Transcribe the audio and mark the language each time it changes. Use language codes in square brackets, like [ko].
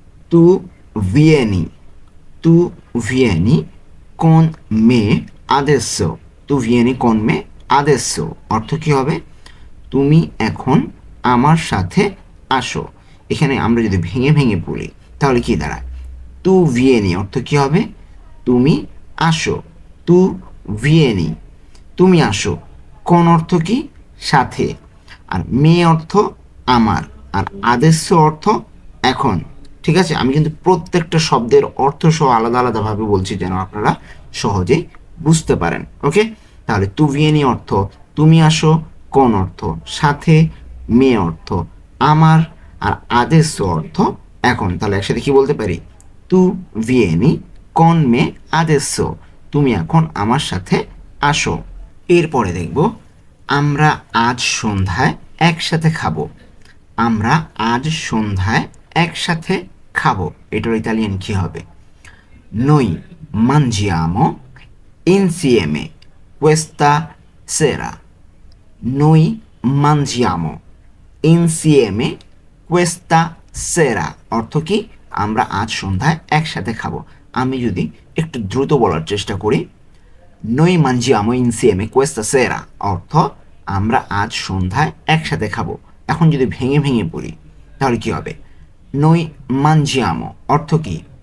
[it] তু vieni, tu vieni con me adesso, tu vieni con me adesso [bn] অর্থ কী হবে? তুমি এখন আমার সাথে আসো। এখানে আমরা যদি ভেঙে ভেঙে বলি তাহলে কি দাঁড়ায়? তু ভিয়েনি অর্থ কী হবে? তুমি আসো। তু ভিয়েনি, তুমি আসো। কোন অর্থ কি? সাথে। আর মে অর্থ আমার, আর আদেশ্য অর্থ এখন। ঠিক আছে, আমি কিন্তু প্রত্যেকটা শব্দের অর্থ সহ আলাদা আলাদাভাবে বলছি যেন আপনারা সহজেই বুঝতে পারেন। ওকে, তাহলে তু ভিয়েনি অর্থ তুমি আসো, কোন অর্থ সাথে, মে অর্থ আমার, আর আদেশ্য অর্থ এখন। তাহলে একসাথে কি বলতে পারি? [it] তু ভিয়েনি কন মে আদেশ্য, [bn] তুমি এখন আমার সাথে আসো। এরপরে দেখব আমরা আজ সন্ধ্যায় একসাথে খাবো। আমরা আজ সন্ধ্যায় একসাথে খাবো, এটার ইতালিয়ান কি হবে? [it] noi mangiamo insieme questa sera. Noi mangiamo insieme questa sera [bn] অর্থ কি? আমরা আজ সন্ধ্যায় একসাথে খাবো। আমি যদি একটু দ্রুত বলার চেষ্টা করি, [it] noi mangiamo insieme questa sera [bn] অর্থ আমরা আজ সন্ধ্যায় একসাথে খাবো। এখন যদি ভেঙে ভেঙে পড়ি তাহলে কি হবে? noi mangiamo অর্থ কি?